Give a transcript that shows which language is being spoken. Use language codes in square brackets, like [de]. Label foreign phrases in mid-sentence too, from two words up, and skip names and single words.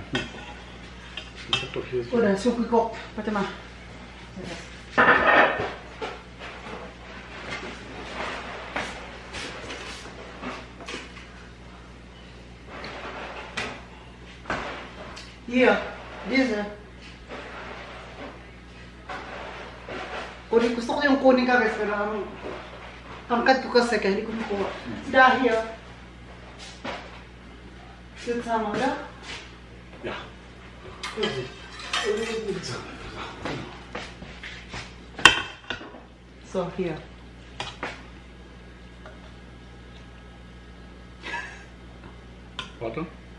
[de] Ich hab doch hier so. Oder so gekocht. Warte mal. Hier, diese. [tl] Kunin, gusto ko yung kunin ka guys, pero tangkad ko kasi kaya hindi ko makuha. Dahil, yun sama na? [de] Ja. So, hier. Warte.